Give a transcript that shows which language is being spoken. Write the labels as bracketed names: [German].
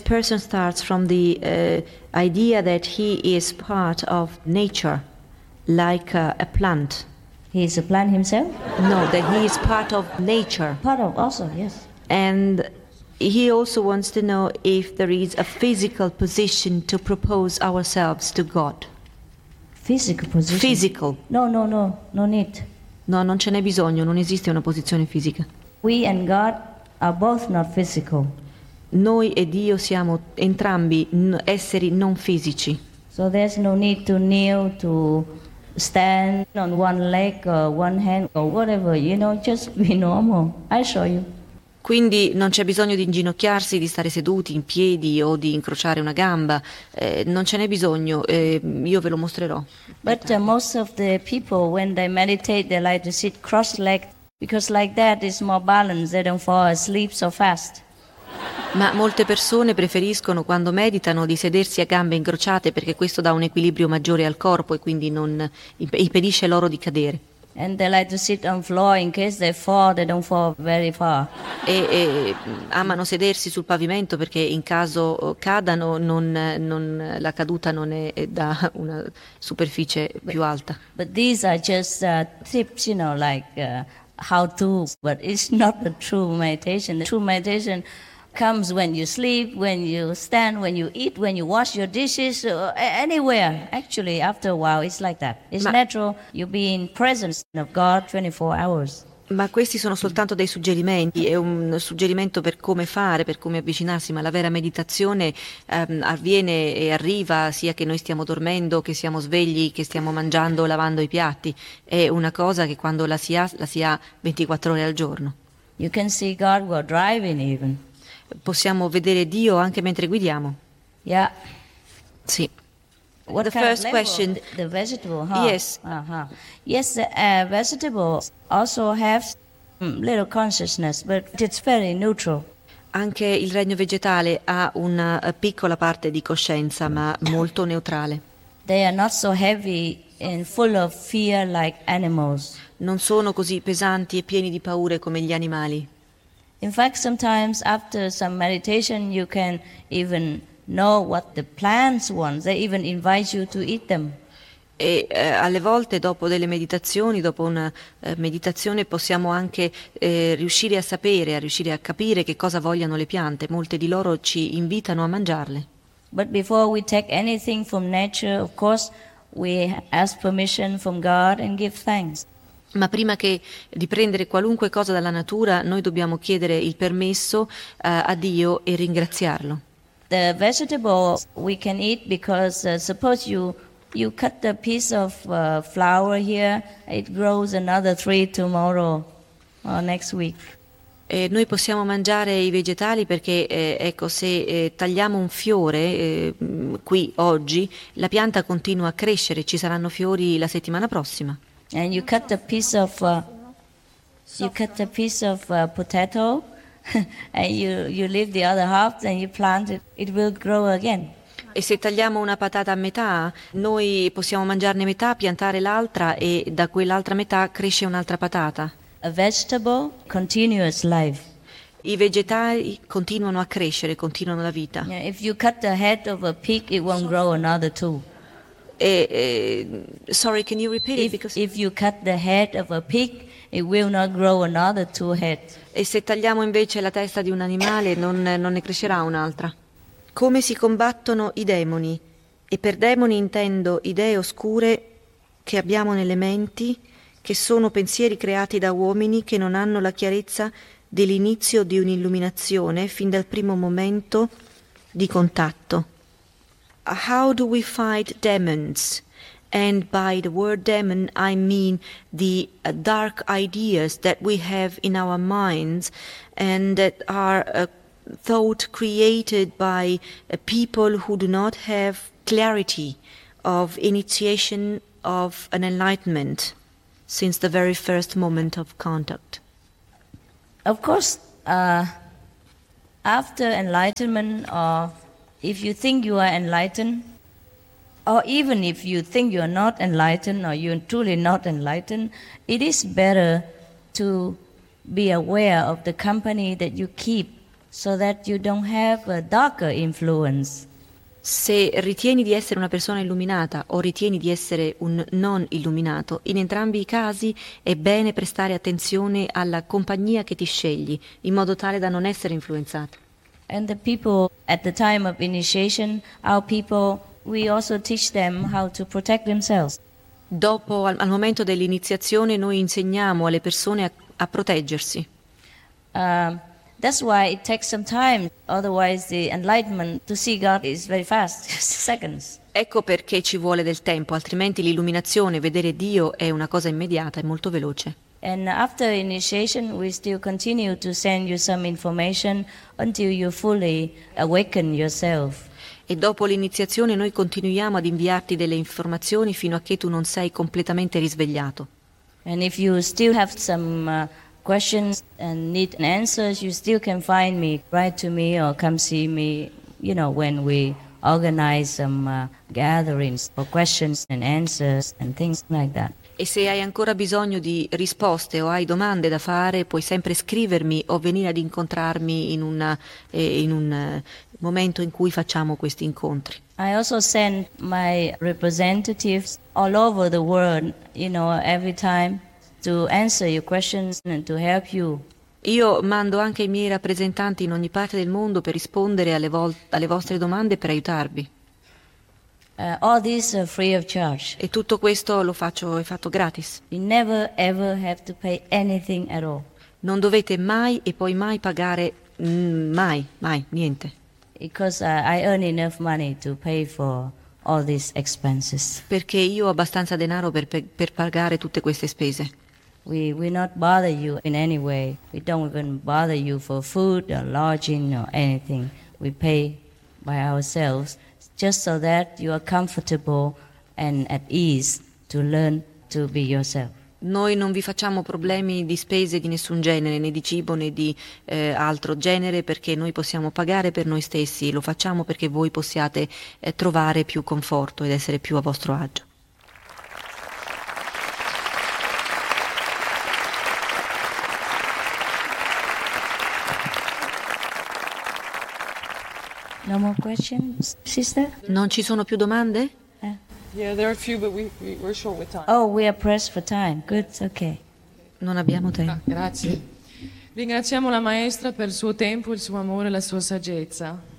[English] person starts from the idea that he is part of nature, like a plant. He is a plant himself? No, that he is part of nature. Part of, also, yes. And he also wants to know if there is a physical position to propose ourselves to God. Physical position? Physical. No, no need. [Italian] No, non ce n'è bisogno, non esiste una posizione fisica. [English] We and God are both not physical. [Italian] Noi e Dio siamo entrambi esseri non fisici. [English] So there's no need to kneel, to stand on one leg or one hand or whatever, you know, just be normal. I'll show you. [Italian] Quindi non c'è bisogno di inginocchiarsi, di stare seduti in piedi o di incrociare una gamba, non ce n'è bisogno, io ve lo mostrerò. [English] But most of the people when they meditate they like to sit cross-legged because like that is more balanced, they don't fall asleep so fast. [Italian] Ma molte persone preferiscono quando meditano di sedersi a gambe incrociate perché questo dà un equilibrio maggiore al corpo e quindi non impedisce loro di cadere. [English] And they like to sit on floor in case they fall, they don't fall very far. [Italian] E amano sedersi sul pavimento perché in caso cadano non la caduta non è da una superficie più alta. [English] But these are just tips, you know, like how to. But it's not the true meditation. The true meditation comes when you sleep, when you stand, when you eat, when you wash your dishes, anywhere. Actually, after a while, it's like that. It's natural. You'll be in presence of God 24 hours. [Italian] Ma questi sono soltanto dei suggerimenti, è un suggerimento per come fare, per come avvicinarsi, ma la vera meditazione avviene e arriva sia che noi stiamo dormendo, che siamo svegli, che stiamo mangiando, lavando i piatti. È una cosa che quando la si ha 24 ore al giorno. [English] You can see God while driving even. [Italian] Possiamo vedere Dio anche mentre guidiamo. [English] Yeah. [Italian] Sì. [English] What the first level? Question. The vegetable, huh? Yes. Uh-huh. Yes, the vegetables also have little consciousness, but it's very neutral. [Italian] Anche il regno vegetale ha una piccola parte di coscienza, ma molto neutrale. [English] They are not so heavy and full of fear like animals. [Italian] Non sono così pesanti e pieni di paure come gli animali. [English] In fact, sometimes after some meditation, you can even know what the plants want. They even invite you to eat them. [Italian] E alle volte, dopo delle meditazioni, dopo una meditazione, possiamo anche riuscire a capire che cosa vogliono le piante. Molte di loro ci invitano a mangiarle. [English] But before we take anything from nature, of course, we ask permission from God and give thanks. [Italian] Ma prima che di prendere qualunque cosa dalla natura, noi dobbiamo chiedere il permesso a Dio e ringraziarlo. [English] The vegetable we can eat because suppose you cut a piece of flower here, it grows another three tomorrow or next week. [Italian] Noi possiamo mangiare i vegetali perché se tagliamo un fiore qui oggi, la pianta continua a crescere, ci saranno fiori la settimana prossima. [English] And you cut a piece of potato and you leave the other half and you plant it, it will grow again. [Italian] E se tagliamo una patata a metà, noi possiamo mangiarne metà, piantare l'altra e da quell'altra metà cresce un'altra patata. [English] A vegetable continuous life. [Italian] I vegetali continuano a crescere, continuano la vita. [English] Yeah, if you cut the head of a pig, it won't grow another too. Sorry, can you repeat if, it? Because if you cut the head of a pig, it will not grow another two heads. [Italian] E se tagliamo invece la testa di un animale, non ne crescerà un'altra. Come si combattono i demoni? E per demoni intendo idee oscure che abbiamo nelle menti, che sono pensieri creati da uomini che non hanno la chiarezza dell'inizio di un'illuminazione fin dal primo momento di contatto. [English] How do we fight demons? And by the word demon, I mean the dark ideas that we have in our minds and that are thought created by people who do not have clarity of initiation of an enlightenment since the very first moment of contact. Of course, after enlightenment, or if you think you are enlightened, or even if you think you are not enlightened, or you are truly not enlightened, it is better to be aware of the company that you keep so that you don't have a darker influence. [Italian] Se ritieni di essere una persona illuminata o ritieni di essere un non illuminato, in entrambi i casi è bene prestare attenzione alla compagnia che ti scegli, in modo tale da non essere influenzato. [English] And the people at the time of initiation, our people, we also teach them how to protect themselves. [Italian] Dopo, al momento dell'iniziazione, noi insegniamo alle persone a proteggersi. [English] That's why it takes some time, otherwise the enlightenment to see God is very fast, seconds. [Italian] Ecco perché ci vuole del tempo, altrimenti l'illuminazione, vedere Dio, è una cosa immediata, è molto veloce. [English] And after initiation we still continue to send you some information until you fully awaken yourself. [Italian] E dopo l'iniziazione noi continuiamo ad inviarti delle informazioni fino a che tu non sei completamente risvegliato. [English] And if you still have some questions and need answers, you still can find me, write to me or come see me, you know, when we organize some gatherings for questions and answers and things like that. [Italian] E se hai ancora bisogno di risposte o hai domande da fare, puoi sempre scrivermi o venire ad incontrarmi in un momento in cui facciamo questi incontri. [English] I also send my representatives all over the world, you know, every time, to answer your questions and to help you. [Italian] Io mando anche i miei rappresentanti in ogni parte del mondo per rispondere alle vostre domande, per aiutarvi. [English] All this free of charge. [Italian] E tutto questo lo faccio, è fatto gratis. [English] You never ever have to pay anything at all. [Italian] Non dovete mai e poi mai pagare mai niente. [English] Because I earn enough money to pay for all these expenses. [Italian] Perché io ho abbastanza denaro per pagare tutte queste spese. [English] We will not bother you in any way. We don't even bother you for food or lodging or anything. We pay by ourselves just so that you are comfortable and at ease to learn to be yourself. [Italian] Noi non vi facciamo problemi di spese di nessun genere, né di cibo né di altro genere, perché noi possiamo pagare per noi stessi. Lo facciamo perché voi possiate trovare più conforto ed essere più a vostro agio. [English] No more questions, sister? [Italian] Non ci sono più domande? [English] Yeah, there are a few, but we're short with time. Oh, we are pressed for time. Good, okay. [Italian] Non abbiamo tempo. Ah, grazie. Ringraziamo la maestra per il suo tempo, il suo amore, la sua saggezza.